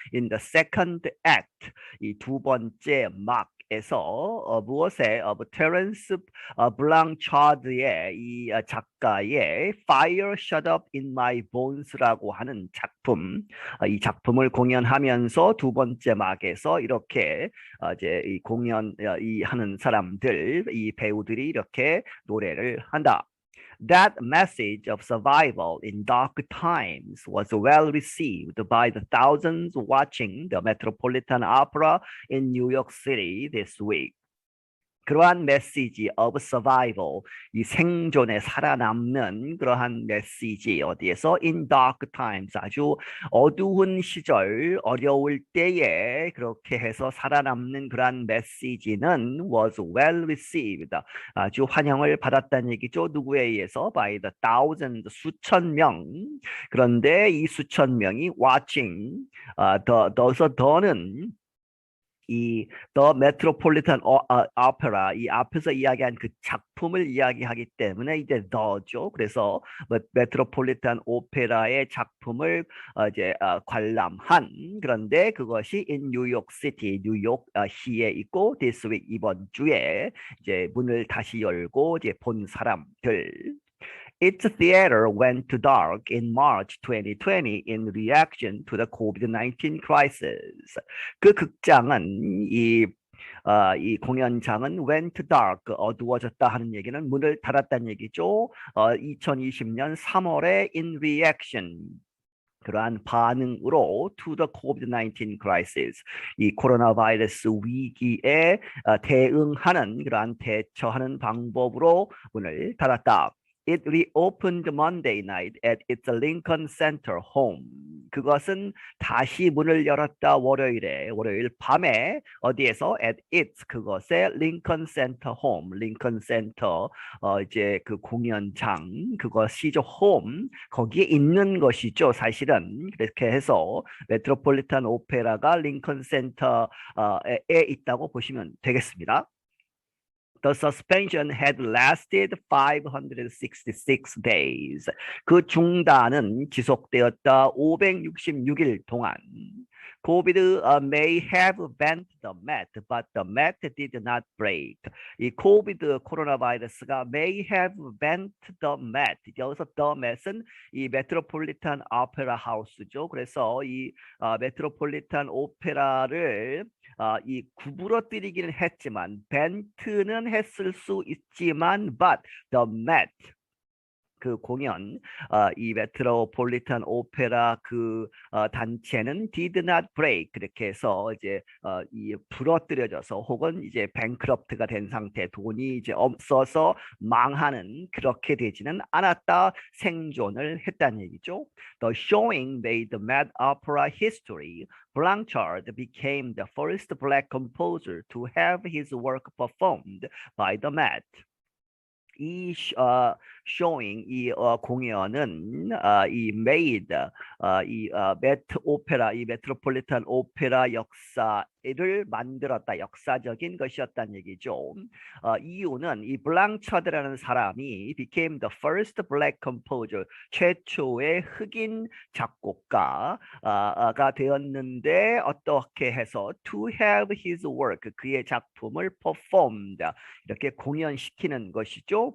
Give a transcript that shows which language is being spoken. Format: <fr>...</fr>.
<en>In the second act</en> <ko>이 두 번째 막에서 무엇에 테런스 블랑차드의 이 작가의 Fire Shut Up in My Bones라고 하는 작품 이 작품을 공연하면서 두 번째 막에서 이렇게 이제 이 공연 이 하는 사람들 이 배우들이 이렇게 노래를 한다.</ko> <en>That message of survival in dark times was well received by the thousands watching the Metropolitan Opera in New York City this week.</en> <ko>그러한 메시지</ko> <en>of survival,</en> <ko>이 생존에 살아남는 그러한 메시지 어디에서</ko> <en>in dark times</en> <ko>아주 어두운 시절 어려울 때에 그렇게 해서 살아남는 그러한 메시지는</ko> <en>was well received</en> <ko>아주 환영을 받았다는 얘기죠. 누구에 의해서</ko> <en>by the thousands</en> <ko>수천 명 그런데 이 수천 명이 watching 더는 이 The Metropolitan Opera 이 앞에서 이야기한 그 작품을 이야기하기 때문에 이제 the죠. 그래서 메트로폴리탄 오페라의 작품을 이제 관람한 그런데 그것이</ko> <en>in New York City</en> <ko>뉴욕 시에 있고</ko> <en>this week</en> <ko>이번 주에 이제 문을 다시 열고 이제 본 사람들.</ko> <en>Its theater went to dark in March 2020 in reaction to the COVID-19 crisis.</en> <ko>그 극장은 이 공연장은</ko> <en>went dark,</en> <ko>어두워졌다 하는 얘기는 문을 닫았다는 얘기죠. 2020년 3월에</ko> <en>in reaction,</en> <ko>그러한 반응으로</ko> <en>to the COVID-19 crisis,</en> <ko>이 코로나 바이러스 위기에 대응하는 그러한 대처하는 방법으로 문을 닫았다.</ko> <en>It reopened Monday night at its Lincoln Center home.</en> <ko>그것은 다시 문을 열었다 월요일 밤에 어디에서</ko> <en>at its</en> <ko>그것의</ko> <en>Lincoln Center home,</en> <ko>링컨 센터 이제 그 공연장 그것이죠. home 거기에 있는 것이죠. 사실은 그렇게 해서 메트로폴리탄 오페라가 링컨 센터에 있다고 보시면 되겠습니다.</ko> <en>The suspension had lasted 566 days.</en> <ko>그 중단은 지속되었다 566일 동안.</ko> <en>COVID may have bent the mat, but the mat did not break.</en> <ko>이 COVID 코로나 바이러스가</ko> <en>may have bent the mat.</en> <ko>여기서 the mat은 이 메트로폴리탄 오페라 하우스죠. 그래서 이 메트로폴리탄 오페라를 이 구부러뜨리기는 했지만 벤트는 했을 수 있지만</ko> <en>but the mat</en> <ko>그 공연 이 메트로폴리탄 오페라 그 단체는</ko> <en>did not break</en> <ko>그렇게 해서 이제 이 부러뜨려져서 혹은 이제 뱅크럽트가 된 상태 돈이 이제 없어서 망하는 그렇게 되지는 않았다 생존을 했다는 얘기죠.</ko> <en>The showing made the Met Opera history. Blanchard became the first black composer to have his work performed by the Met. 이</en> <ko>showing 이 공연은 이 made 이 메트 오페라 이 메트로폴리탄 오페라 역사를 만들었다. 역사적인 것이었다는 얘기죠. 이유는 이 블랑차드라는 사람이</ko> <en>became the first black composer</en> <ko>최초의 흑인 작곡가가 되었는데 어떻게 해서</ko> <en>to have his work</en> <ko>그의 작품을 performed 이렇게 공연시키는 것이죠.</ko>